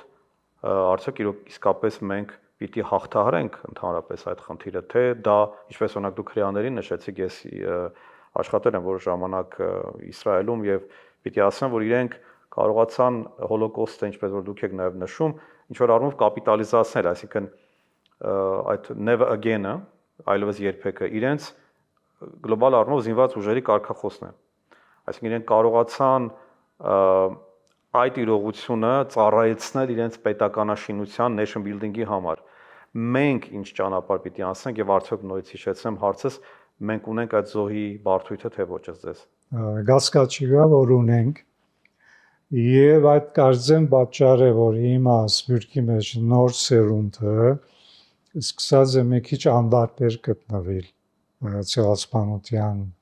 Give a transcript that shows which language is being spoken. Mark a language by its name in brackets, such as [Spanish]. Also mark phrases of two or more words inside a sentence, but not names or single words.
[Armenian] արդյոք իսկապես մենք պիտի հաղթահարենք ընդհանրապես այդ խնդիրը, թե դա, ինչպես օրինակ դուք հրեաներին նշեցիք, ես աշխատել եմ որոշ ժամանակ Իսրայելում եւ պիտի ասեմ, որ իրենք կարողացան հոլոկոստը, ինչպես որ դուք եք նաեւ նշում, ինչ որ առումով կապիտալիզացնել, այսինքն այդ [English] never again- [Armenian] ը, այլևս երբեկը, իրենց գլոբալ առումով զինված ուժերի կարգախոսն է։ Այսինքն իրենք կարողացան այդ իրողությունը ծառայեցնել իրենց պետականաշինության [English] nation building- [Armenian] ի համար։ Մենք ինչ ճանապարհ պիտի անցնենք եւ արդյոք նորից հիշեցնեմ հարցս, մենք ունենք այդ զոհի բարդույթը թե ոչ ձեզ։ Գասկաչի գա, որ ունենք եւ այդ կարծեմ պատճառ է, որ հիմա սպյուրքի մեջ նոր սերունդը սկսած է մի քիչ անդարբեր գտնվել ցեղասպանության